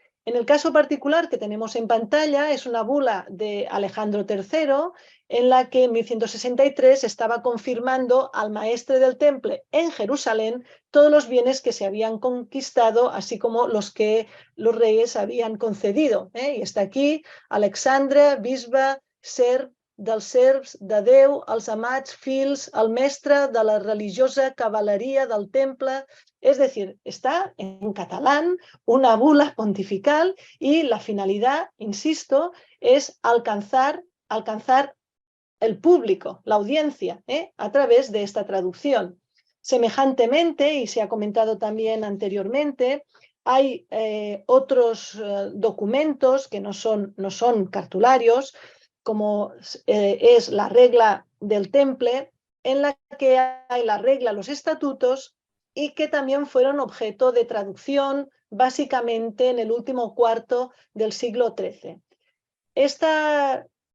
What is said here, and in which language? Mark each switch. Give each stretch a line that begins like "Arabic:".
Spanish: En el caso particular que tenemos en pantalla es una bula de Alejandro III, en la que en 1163 estaba confirmando al maestre del Temple en Jerusalén todos los bienes que se habían conquistado, así como los que los reyes habían concedido. Y está aquí:
Catalan: Alexandre, bisbe, serp dels serps de Déu, els amats fills, el mestre de la religiosa cavalleria del Temple.
Spanish: Es decir, está en catalán, una bula pontifical, y la finalidad, insisto, es alcanzar el público, la audiencia, a través de esta traducción. Semejantemente, y se ha comentado también anteriormente, hay otros documentos que no son cartularios, como es la regla del Temple, en la que hay la regla, los estatutos, y que también fueron objeto de traducción básicamente en el último cuarto del siglo XIII. Esta